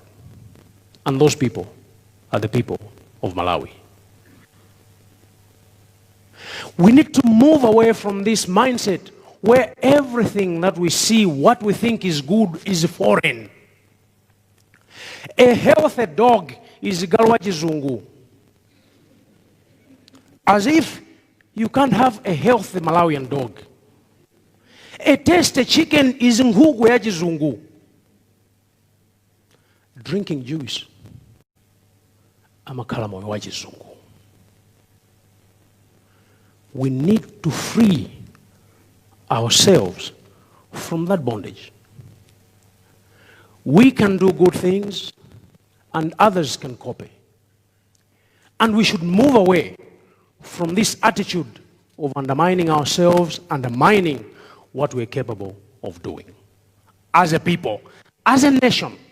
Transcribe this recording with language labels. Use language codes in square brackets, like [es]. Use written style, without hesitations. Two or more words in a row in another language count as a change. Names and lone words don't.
[en] And those people are the people of Malawi. We need to move away from this mindset where everything that we see, what we think is good, is foreign. A healthy dog is [ny] galwa chizungu. [en] As if you can't have a healthy Malawian dog. A tasty chicken is [ny] ngugu ya chizungu. [en] Drinking juice, [ny] amakhala moyo wa chizungu. [en] We need to free ourselves from that bondage. We can do good things and others can copy. And we should move away from this attitude of undermining ourselves, undermining what we're capable of doing as a people, as a nation.